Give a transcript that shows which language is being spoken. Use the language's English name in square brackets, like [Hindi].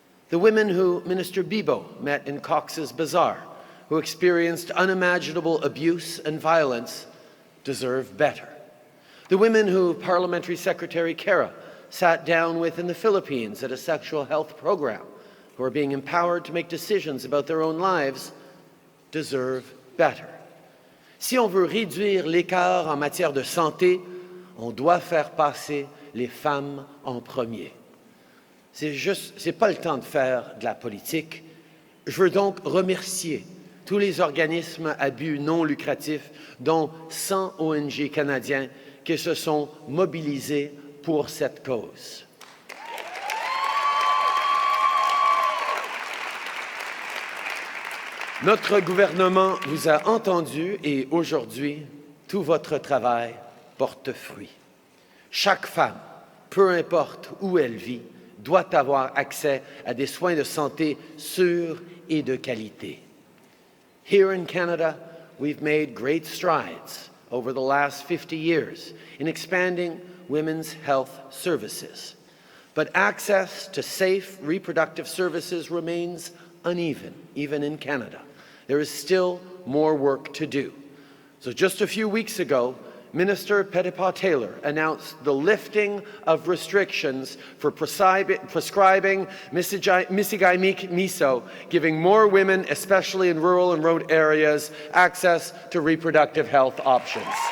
[English] The women who Minister Bibeau met in Cox's Bazar, who experienced unimaginable abuse and violence, deserve better. The women who Parliamentary Secretary Kara sat down with in the Philippines at a sexual health program, who are being empowered to make decisions about their own lives, deserve better. [French] Si on veut réduire l'écart en matière de santé, on doit faire passer les femmes en premier. C'est pas le temps de faire de la politique. Je veux donc remercier tous les organismes à but non lucratif, dont 100 ONG canadiens qui se sont mobilisés pour cette cause. Notre gouvernement vous a entendu et aujourd'hui, tout votre travail porte fruit. Chaque femme, peu importe où elle vit, doit avoir accès à des soins de santé sûrs et de qualité. [English] Here in Canada, we've made great strides over the last 50 years in expanding women's health services. But access to safe reproductive services remains uneven, even in Canada. There is still more work to do. So just a few weeks ago, Minister Petitpas-Taylor announced the lifting of restrictions for prescribing Misigay Miso, giving more women, especially in rural and remote areas, access to reproductive health options.